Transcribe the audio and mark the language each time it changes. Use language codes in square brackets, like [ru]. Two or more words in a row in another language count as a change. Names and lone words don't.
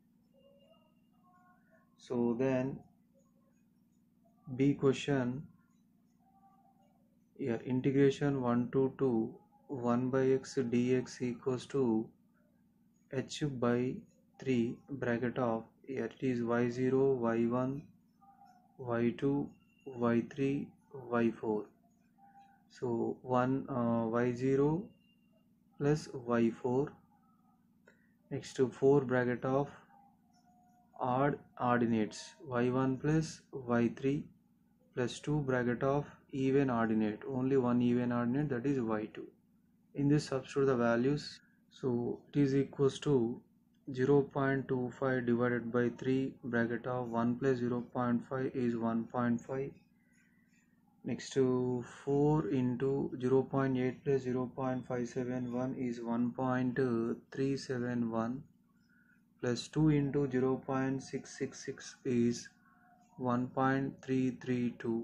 [en] So then B question, here integration 1 to 2 1 by x dx equals to h by 3 bracket of, here it is y0, y1, y2, y3, y4. So 1 y0 plus y4. Next to 4 bracket of odd ordinates, y1 plus y3 plus 2 bracket of even ordinate, only one even ordinate, that is y2. In this substitute the values, so it is equals to 0.25 divided by 3 bracket of 1 plus 0.5 is 1.5. Next to 4 into 0.8 plus 0.571 is 1.371 plus 2 into 0.666 is 1.332.